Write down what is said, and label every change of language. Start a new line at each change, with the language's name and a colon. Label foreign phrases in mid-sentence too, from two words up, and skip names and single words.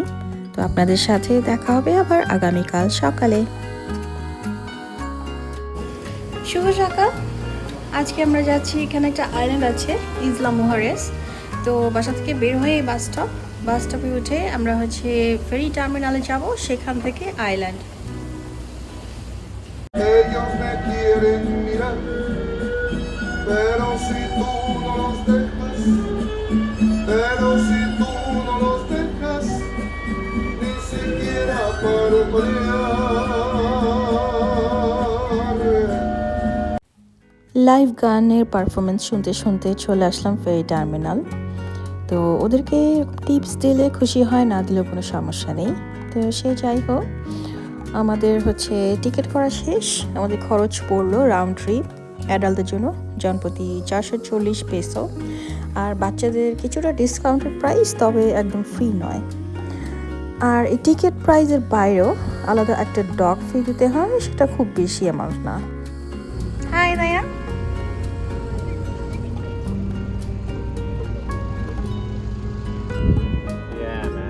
Bangla: তো আপনাদের সাথে দেখা হবে আবার আগামীকাল সকালে। শুভ সকাল। আজকে আমরা যাচ্ছি, এখানে একটা আইল্যান্ড আছে ইসলা মুহারেস। তো বাসা থেকে বের হয়ে
English: bus stop
Bangla: উঠে আমরা হচ্ছে
English: ferry terminal
Bangla: যাব, সেখান থেকে আইল্যান্ড।
Spanish: Ellos me quieren mirar, pero si tú no los dejas, ni siquiera parpadear.
Bangla: লাইভ গানের পারফরমেন্স শুনতে শুনতে চলে আসলাম
English: ferry terminal.
Bangla: তো ওদেরকে টিপস দিলে খুশি হয়, না দিলেও কোনো সমস্যা নেই। তো সে যাই হোক, আমাদের হচ্ছে টিকিট করা শেষ। আমাদের খরচ পড়লো
English: round trip adults
Bangla: জন্য জনপ্রতি 440 পেসো, আর বাচ্চাদের কিছুটা
English: discounted price,
Bangla: তবে একদম ফ্রি নয়। আর এই
English: ticket price
Bangla: বাইরেও আলাদা একটা
English: dog fee
Bangla: দিতে হয়, সেটা খুব বেশি অ্যামাউন্ট না। হাই দায়া।
English: Yeah, man.